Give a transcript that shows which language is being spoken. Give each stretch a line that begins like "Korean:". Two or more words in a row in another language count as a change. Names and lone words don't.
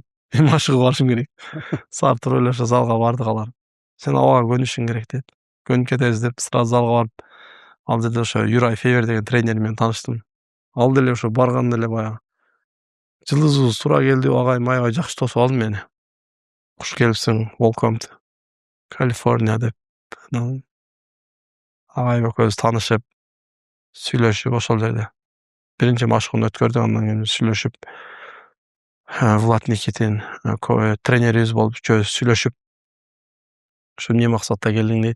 Kyrgyz: Мен машыгып барышым керек. Саат туруп эле ошо залга бардык алар. Сен абага көнүшүң керек деді. Көнүп кетебиз деп сразу залга барып, ал жерде ошо Юрай Фейвер деген тренер менен тааныштым. Ал деле ошо барганда эле баягы жылдызыбыз туура келди, агайым аябай жакшы тосуп алды мени. Куш келипсиң,
English: welcome to California деп.
Kyrgyz: Агайым экөөбүз таанышып, сүйлөшүп ошол жерде биринчи машыгууну өткөрдүк, андан кийин сүйлөшүп, Влад Никитин тренерибиз болуп үчөөбүз сүйлөшүп, ошо эмне максатта келдиң дейт.